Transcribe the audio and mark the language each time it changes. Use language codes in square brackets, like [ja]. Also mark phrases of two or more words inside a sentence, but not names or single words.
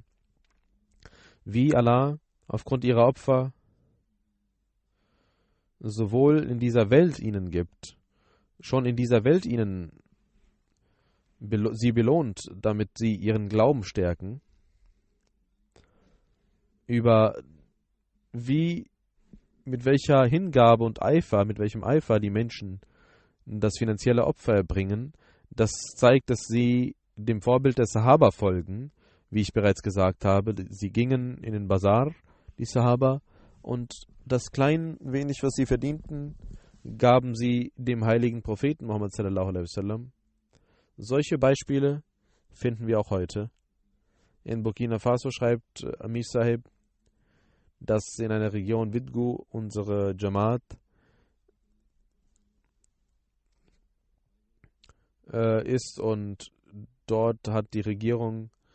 [de] Wie Allah aufgrund ihrer Opfer sowohl in dieser Welt ihnen gibt, schon in dieser Welt ihnen sie belohnt, damit sie ihren Glauben stärken, über mit welcher Hingabe und Eifer, mit welchem Eifer die Menschen das finanzielle Opfer erbringen. Das zeigt, dass sie dem Vorbild der Sahaba folgen, wie ich bereits gesagt habe. Sie gingen in den Bazar, die Sahaba, und das klein wenig, was sie verdienten, gaben sie dem heiligen Propheten Muhammad [ar] صلى الله عليه وسلم. [de] Solche Beispiele finden wir auch heute. In Burkina Faso schreibt Amir Sahib, dass in einer Region Widgu unsere Jamaat ist und dort hat die Regierung